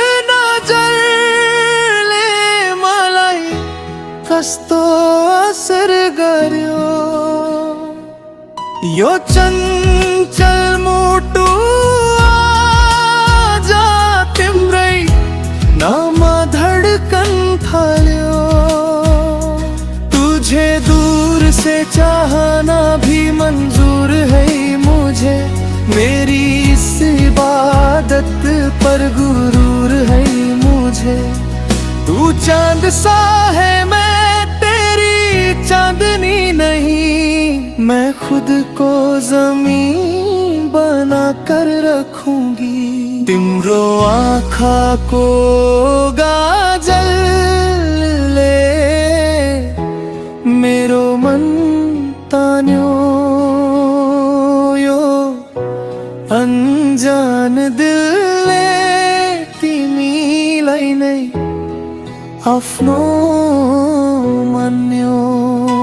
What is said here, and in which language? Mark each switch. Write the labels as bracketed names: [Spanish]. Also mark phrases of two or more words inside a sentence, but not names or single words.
[Nepali] नजरले मलाई कस्तो असर गर्यो। यो चञ्चल मुटु आज तिम्रै नाम धडकन थाल्यो। [Hindi] तुझे दूर से चाहना भी मंजूर है मुझे, मेरी इस इबादत पर गुरूर है मुझे। तू चांद सा है मैं तेरी चांदनी नहीं, मैं खुद को ज़मीन बना कर रखूंगी। [Nepali] तिम्रो आँखा को गाजलले मेरो मन तान्यो। अनजान दिलले तिमीलाई नै आफ्नो मान्यो।